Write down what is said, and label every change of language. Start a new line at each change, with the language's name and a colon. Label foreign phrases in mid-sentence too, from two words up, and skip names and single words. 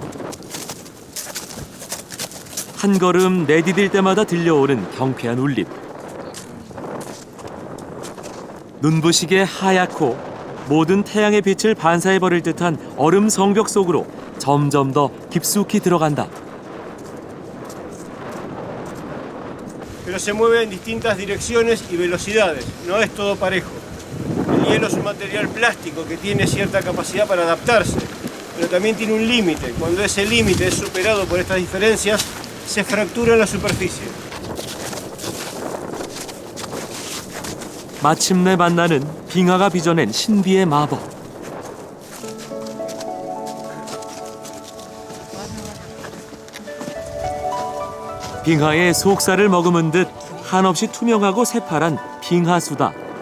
Korean: 한 걸음 내디딜 때마다 들려오는 경쾌한 울림. 눈부시게 하얗고 모든 태양의 빛을 반사해버릴 듯한 얼음 성벽 속으로 점점 더 깊숙이 들어간다.
Spanish: Pero se mueve en distintas direcciones y velocidades. No es todo parejo. El hielo es un material plástico que tiene cierta capacidad para adaptarse, pero también tiene un límite. Cuando ese límite es superado por estas diferencias, se fractura en la superficie.
Korean: 마침내 만나는 빙하가 빚어낸 신비의 마법. 빙하의 속살을 머금은 듯 한없이 투명하고 새파란 빙하수다.